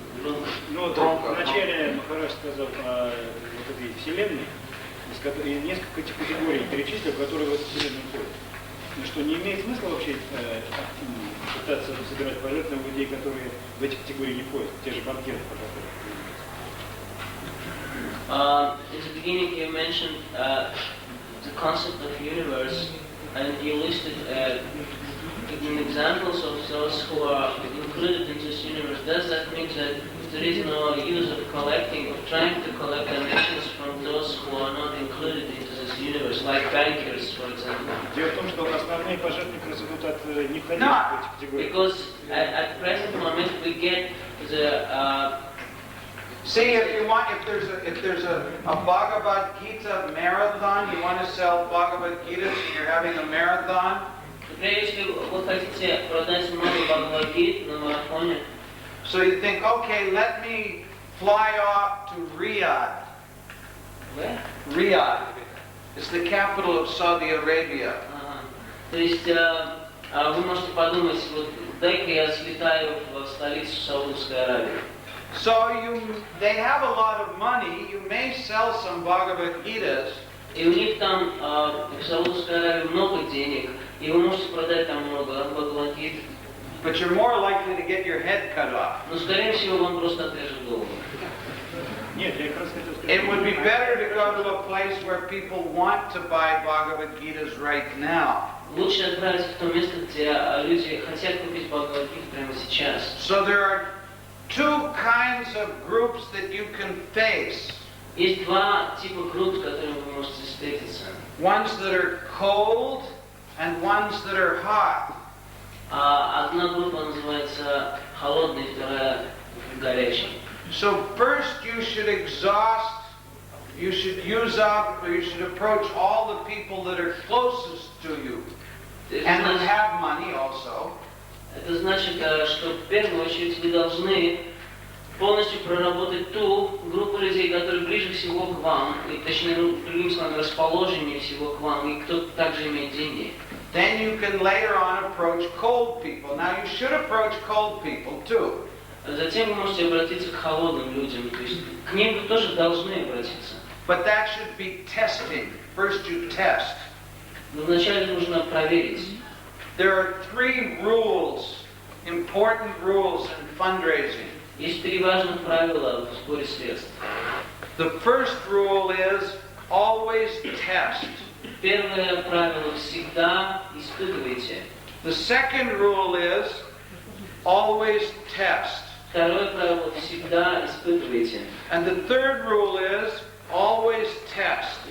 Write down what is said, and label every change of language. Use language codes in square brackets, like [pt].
[ru] Ну, вот вначале Махарадж сказал о вот этой вселенной, и несколько категорий перечислил, которые в эту вселенную входят. И что не имеет смысла вообще пытаться собирать пожертвования людей, которые в эти категории не входят, те же банкиры, по которым. [en] In the beginning you mentioned the concept of universe, and you listed examples of those who are included in this universe. Does that mean that there is no use of collecting, of trying to collect donations from those who are not included into this universe, like bankers, for example? [ru] Дело в том, что основные пожертвования идут от не входящих в эти категории. [en] Because at present moment we get the See, if you want, if there's a Bhagavad Gita marathon, you want to sell Bhagavad Gitas, and you're having a marathon. [ru] Например, если вы хотите продать много Бхагавад-гит на марафоне, [en] So you think, okay, let me fly off to Riyadh. Where? Riyadh. It's the capital of Saudi Arabia. [ru] То есть вы можете подумать, вот дай-ка я слетаю в столицу Саудовской Аравии. [en] So they have a lot of money. You may sell some Bhagavad Gitas. [ru] И у них там в Саудовской Аравии много денег, и вы можете продать там много Бхагавад-гит. [en] But you're more likely to get your head cut off. [ru] Но скорее всего вам просто отрежут голову. Нет, я как раз хотел сказать. [en] It would be better to go to a place where people want to buy Bhagavad Gitas right now. [ru] Лучше отправиться в то место, где люди хотят купить Бхагавад-гит прямо сейчас. [en] So there are two kinds of groups that you can face. [ru] Есть два типа групп, с которыми вы можете встретиться. [en] Ones that are cold and ones that are hot. [ru] Одна группа называется холодной, вторая горячей. [en] So first you should exhaust, you should use up, or you should approach all the people that are closest to you and who have money also. [ru] Это значит, что в первую очередь вы должны полностью проработать ту группу людей, которые ближе всего к вам, и, точнее, другими словами, расположеннее всего к вам, и кто также имеет деньги. [en] Then you can later on approach cold people. Now you should approach cold people too. [ru] Затем вы можете обратиться к холодным людям, то есть к ним вы тоже должны обратиться. [en] But that should be testing. First you test. [ru] Но вначале нужно проверить. [en] There are three rules, important rules in fundraising. [ru] Есть три важных правила в сборе средств. [en] The first rule is always test. [ru] Первое правило – всегда испытывайте. [en] The second rule is always test. [ru] Второе правило – всегда испытывайте. [en] And the third rule is always test.